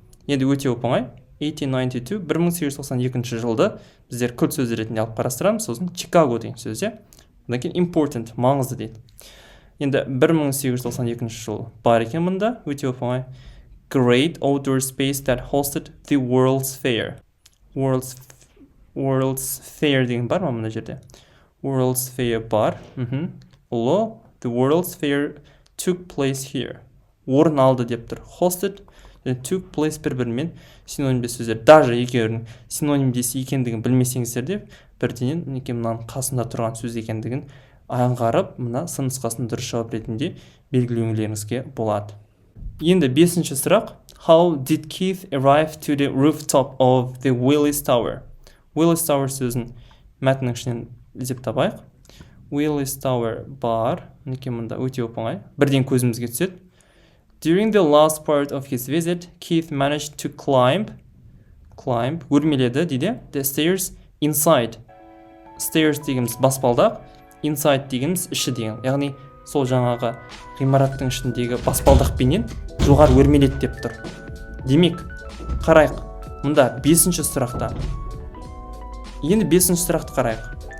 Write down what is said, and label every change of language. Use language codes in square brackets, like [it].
[kk] Енді өте оп-оңай. 1892, 1892 жылды біздер кілт сөз ретінде алып қарастырамыз. Сосын Chicago деген сөз, Одан кейін important, маңызды дейді. Енді 1892 жыл бар екен мұнда, өте оңай. [en] Great outdoor space that hosted the World's Fair. [kk] World's Fair деген бар ма мына жерде? [en] World's Fair бар. Ұлы, the World's Fair took place here. [kk] Орын алды деп тұр. Hosted, took place бір-бірімен синонимдес сөздер. Даже екеуінің синонимдес екендігін білмесеңіздер де, бірденен мынаның қасында тұрған сөз екендігін аңғарып, мына сын нұсқасын дұрыс жауап ретінде белгілеуіңізге болады. Енді 5-ші сұрақ. [en] How did Keith arrive to the rooftop of the Willis Tower? [kk] Willis Tower сөзін мәтіннің ішінен іздеп табайық. Willis Tower бар. Мұнда өте оңай. Бірден көзімізге түседі. [en] During the last part of his visit, Keith managed to climb, [kk] өрмеледі дейді, [en] the stairs inside. [kk] Stairs дегеніміз баспалдақ, inside дегеніміз іші деген. Яғни сол жаңағы ғимараттың ішіндегі баспалдақпенен жоғары өрмеледі деп тұр. Демек, қарайық. Мұнда 5-ші сұрақта. Енді 5-ші сұрақты қарайық.